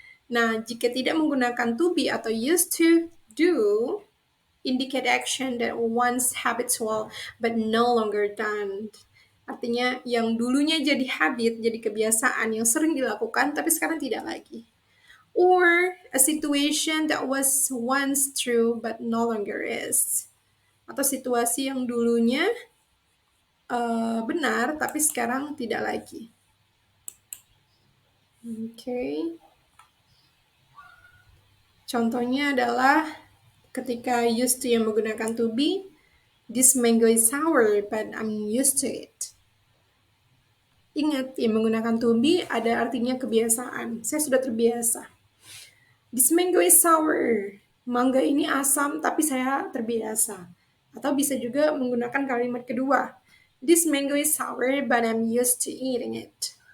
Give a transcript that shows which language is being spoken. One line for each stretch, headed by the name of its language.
Indonesian: Nah, jika tidak menggunakan
English: to be atau used to do, indicate action that once habitual but no longer done.
Indonesian: Artinya yang dulunya jadi habit, jadi kebiasaan yang sering dilakukan, tapi sekarang tidak lagi.
English: Or a situation that was once true but no longer is.
Indonesian: Atau situasi yang dulunya benar tapi sekarang tidak lagi.
English: Okay.
Indonesian: Contohnya adalah ketika used to yang menggunakan to be,
English: this mango is sour but I'm used to it.
Indonesian: Ingat, yang menggunakan to be ada artinya kebiasaan. Saya sudah terbiasa.
English: This mango is sour.
Indonesian: Mangga ini asam tapi saya terbiasa. Atau bisa juga menggunakan kalimat kedua.
English: This mango is sour but I'm used to eating it.